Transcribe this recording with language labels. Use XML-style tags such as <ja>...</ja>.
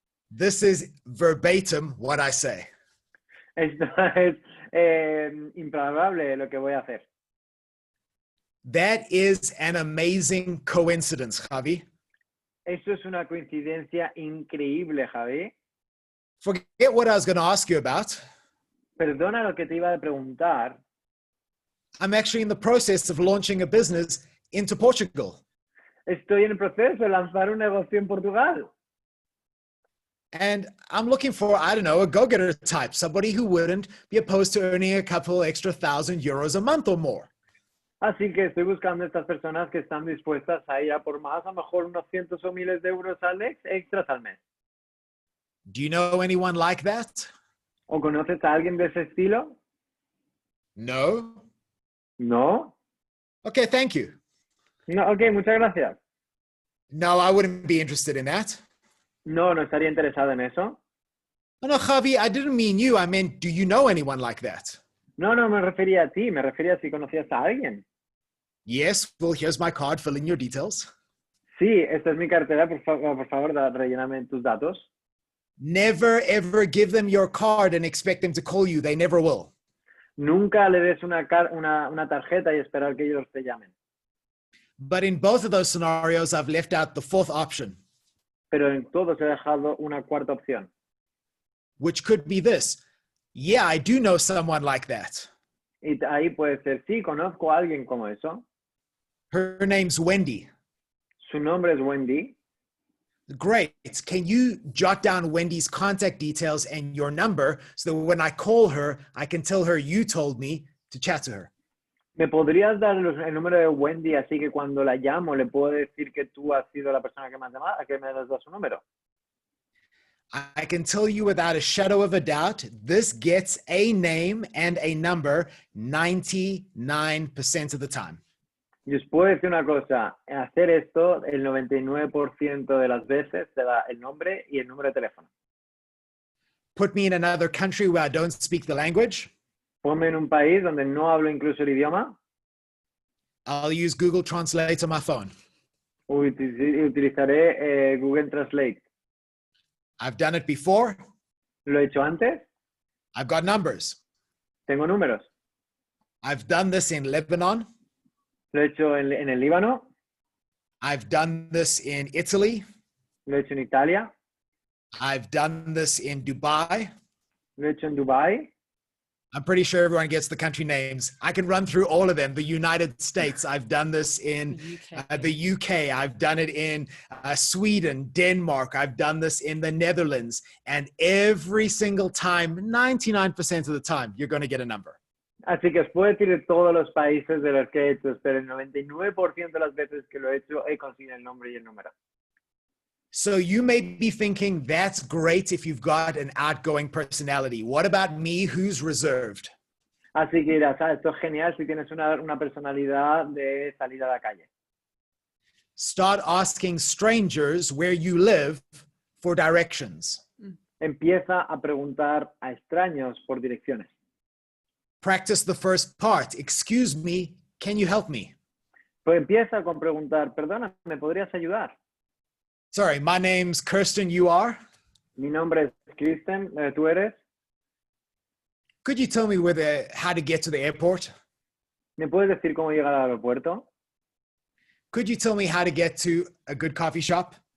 <en>This is verbatim what I say.</en> <es>Esto es improbable lo que voy a hacer.</es> <en>That is an amazing coincidence, Javi.</en> <es>Esto es una coincidencia increíble, Javi.</es> <en>Forget what I was going to ask you about.</en> <es>Perdona lo que te iba a preguntar.</es> <en>I'm actually in the process of launching a business into Portugal.</en> <es>Estoy en el proceso de lanzar un negocio en Portugal.</es> <en>And I'm looking for, I don't know, a go-getter type, somebody who wouldn't be opposed to earning a couple extra €1,000 a month or more.</en> <es>Así que estoy buscando estas personas que están dispuestas a ir a por más, a lo mejor unos cientos o miles de euros extras al mes.</es> <en>Do you know anyone like that?</en> <es>¿O conoces a alguien de ese estilo?</es> <en>No?</en> <es>No.</es> <en>Okay, thank you.</en> <es>No, ok, muchas gracias.</es> <en>No, I wouldn't be interested in that.</en> <es>No, no estaría interesado en eso.</es> <en>No, Javi, I didn't mean you. I meant, do you know anyone like that?</en> <es>No, no me refería a ti, me refería a si conocías a alguien.</es> <en>Yes, well, here's my card. Fill in your details.</en> <es>Sí, esta es mi cartera, por favor, relléname tus datos.</es> <en>Never, ever give them your card and expect them to call you. They never will.</en> <es>Nunca le des una tarjeta y esperar que ellos te llamen.</es> <en>But in both of those scenarios, I've left out the fourth option,</en> <es>Pero en todos he dejado una cuarta opción.</es> <en>which could be this. Yeah, I do know someone like that.</en> <es>Y ahí puede ser, sí, conozco a alguien como eso.</es> <en>Her name's Wendy.</en> <es>Su nombre es Wendy.</es> <en>Great. Can you jot down Wendy's contact details and your number so that when I call her, I can tell her you told me to chat to her?</en> <es>¿Me podrías dar el número de Wendy así que cuando la llamo le puedo decir que tú has sido la persona que me has llamado, que me has dado su número?</es> <en>I can tell you without a shadow of a doubt, this gets a name and a number 99% of the time.</en> <es>Y os puedo decir una cosa, hacer esto el 99% de las veces te da el nombre y el número de teléfono.</es> <en>Put me in another country where I don't speak the language.</en> <es>Ponme en un país donde no hablo incluso el idioma.</es> <en>I'll use Google Translate on my phone.</en> <es>Utilizaré Google Translate.</es> <en>I've done it before.</en> <es>¿Lo he hecho antes?</es> <en>I've got numbers.</en> <es>Tengo números.</es> <en>I've done this in Lebanon.</en> <es>Lo he hecho en el Líbano.</es> <en>I've done this in Italy.</en> <es>Lo he hecho en Italia.</es> <en>I've done this in Dubai.</en> <es>Lo he hecho en Dubái.</es> <en>I'm pretty sure everyone gets the country names. I can run through all of them. The United States, I've done this in the UK. I've done it in Sweden, Denmark. I've done this in the Netherlands. And every single time, 99% of the time, you're going to get a number.</en> <es>Así que os puedo decir de todos los países de los que he hecho, pero el 99% de las veces que lo he hecho, he conseguido el nombre y el número.</es> <en>So you may be thinking, that's great if you've got an outgoing personality. What about me, who's reserved?</en> <es>Así que dirás, esto es genial si tienes una personalidad de salir a la calle.</es> <en>Start asking strangers where you live for directions.</en> <es>Empieza a preguntar a extraños por direcciones.</es> <en>Practice the first part. Excuse me, can you help me?</en> <es>Pues empieza con preguntar, perdona, ¿me podrías ayudar?</es> <en>Sorry, my name's Kirsten, you are?</en> <es>Mi nombre es Kristen, ¿tú eres?</es> <en>Could you tell me how to get to the airport?</en> <es>¿Me puedes decir cómo llegar al aeropuerto?</es> <en>Could you tell me how to get to a good coffee shop?</en>